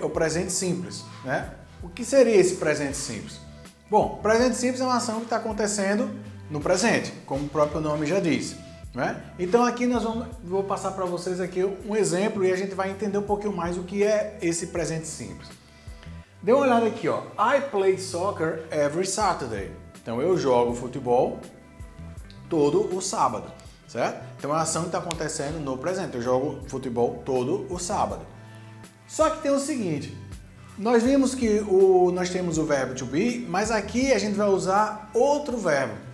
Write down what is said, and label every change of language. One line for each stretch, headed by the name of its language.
Portuguese: É o presente simples, né? O que seria esse presente simples? Bom, presente simples é uma ação que está acontecendo no presente, como o próprio nome já diz, né? Então aqui vou passar para vocês aqui um exemplo e a gente vai entender um pouquinho mais o que é esse presente simples. Dê uma olhada aqui, ó.
English: I play soccer every Saturday.
Portuguese: Então eu jogo futebol todo o sábado, certo? Então é uma ação que está acontecendo no presente. Eu jogo futebol todo o sábado. Só que tem o seguinte, nós vimos que nós temos o verbo to be, mas aqui a gente vai usar outro verbo.